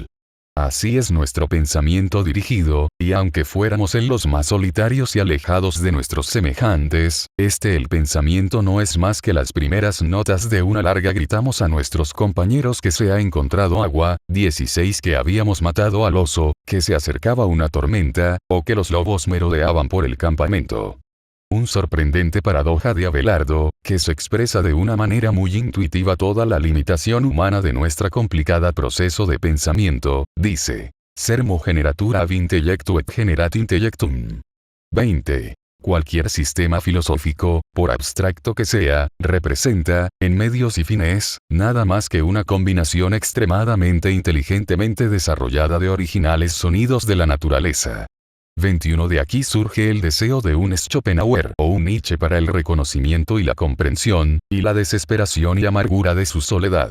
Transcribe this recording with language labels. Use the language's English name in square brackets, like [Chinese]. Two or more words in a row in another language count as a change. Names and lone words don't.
[Spanish] Así es nuestro pensamiento dirigido, y aunque fuéramos en los más solitarios y alejados de nuestros semejantes, el pensamiento no es más que las primeras notas de una larga gritamos a nuestros compañeros que se ha encontrado agua, 16 que habíamos matado al oso, que se acercaba una tormenta, o que los lobos merodeaban por el campamento. Un sorprendente paradoja de Abelardo, que se expresa de una manera muy intuitiva toda la limitación humana de nuestra complicada proceso de pensamiento, dice, [Latin] sermo generatur ab intellectu et generat intellectum. 20. [Spanish] Cualquier sistema filosófico, por abstracto que sea, representa, en medios y fines, nada más que una combinación extremadamente inteligentemente desarrollada de originales sonidos de la naturaleza. 21. De aquí surge el deseo de un Schopenhauer o un Nietzsche para el reconocimiento y la comprensión, y la desesperación y amargura de su soledad.